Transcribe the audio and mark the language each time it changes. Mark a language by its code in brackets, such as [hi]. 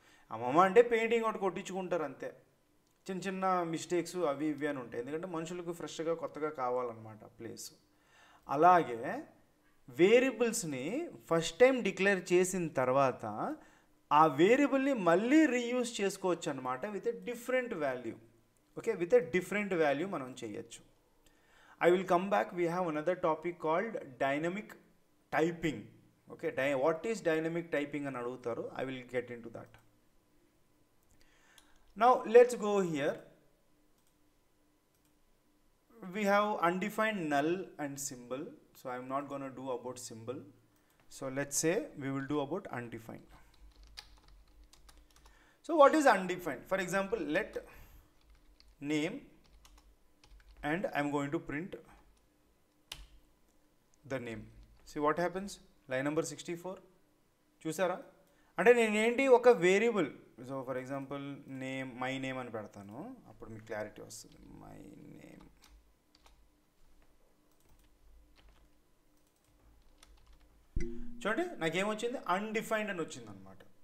[te] అమ్మమ్మ అంటే పెయింటింగ్ ఒకటి కొట్టించుకుంటారు అంతే, చిన్న చిన్న మిస్టేక్స్ అవి ఇవి అని ఉంటాయి, ఎందుకంటే మనుషులకు ఫ్రెష్గా కొత్తగా కావాలన్నమాట ప్లేస్. అలాగే వేరియబుల్స్ని ఫస్ట్ టైం డిక్లేర్ చేసిన తర్వాత ఆ వేరియబుల్ని మళ్ళీ రీయూజ్ చేసుకోవచ్చు అనమాట [en] With a different value. Okay, with a different value [te] మనం చేయొచ్చు. [en] I will come back. We have another topic called dynamic typing. Okay, what is dynamic typing and adutaru? I will get into that. Now let's go here. We have undefined null and symbol. So I am not going to do about symbol. So let's say we will do about undefined. So what is undefined? For example, let name and I am going to print the name. See what happens, line number 64 [te] చూసారా. అంటే నేను ఏంటి ఒక variable, so for example name my name అని పెడతాను, అప్పుడు మీకు clarity వస్తుంది. మై నేమ్, చూడండి నాకేమొచ్చింది, అన్డిఫైన్డ్ అని వచ్చింది అనమాట.